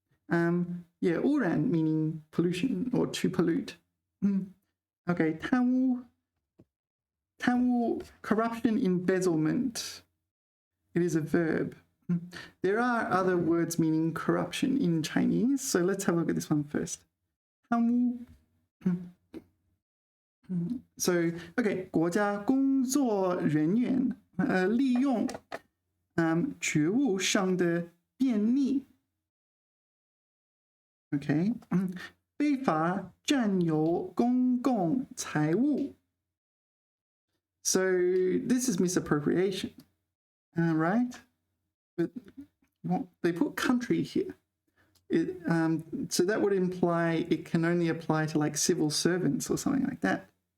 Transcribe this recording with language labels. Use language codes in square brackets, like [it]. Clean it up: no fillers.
[en] Yeah, 污染 meaning pollution or to pollute. Okay, 贪污. 贪污, corruption, embezzlement. It is a verb. There are other words meaning corruption in Chinese, so let's have a look at this one first. [zh] 贪污. So, okay, 国家工作人员利用职务上的便利 Okay. 非法占有公共财物 [en] So this is misappropriation, right? But well, they put country here. So that would imply it can only apply to like civil servants or something like that.